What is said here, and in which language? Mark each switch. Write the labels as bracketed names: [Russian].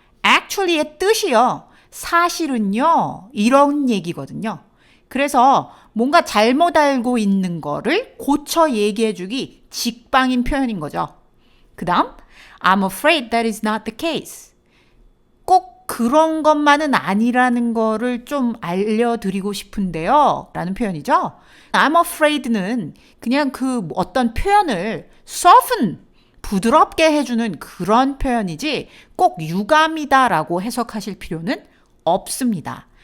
[Korean] Actually의 뜻이요. 사실은요. 이런 얘기거든요. 그래서 뭔가 잘못 알고 있는 거를 고쳐 얘기해주기 직방인 표현인 거죠. 그 다음 [English] I'm afraid that is not the case. [Korean] 꼭 그런 것만은 아니라는 거를 좀 알려드리고 싶은데요. 라는 표현이죠. [English] I'm afraid [Korean] 는 그냥 그 어떤 표현을 soften, 부드럽게 해주는 그런 표현이지 꼭 유감이다라고 해석하실 필요는 없습니다.